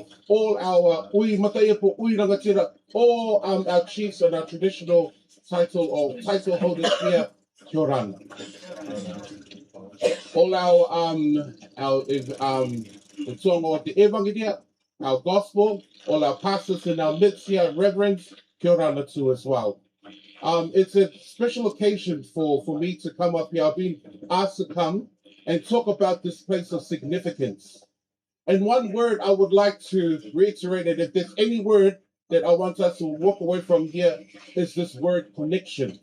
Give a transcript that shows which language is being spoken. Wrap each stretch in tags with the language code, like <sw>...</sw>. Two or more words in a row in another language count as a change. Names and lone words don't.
<en>All our all our chiefs and our traditional title holders here,</en> <mi>Kia ora.</mi> <en>All the song of the Evangelia, our gospel, all our pastors in our midst here, reverends,</en> <mi>Kia ora</mi> <en>too as well. It's a special occasion for me to come up here. I've been asked to come and talk about this place of significance. And one word I would like to reiterate, and if there's any word that I want us to walk away from here, is this word connection.</en>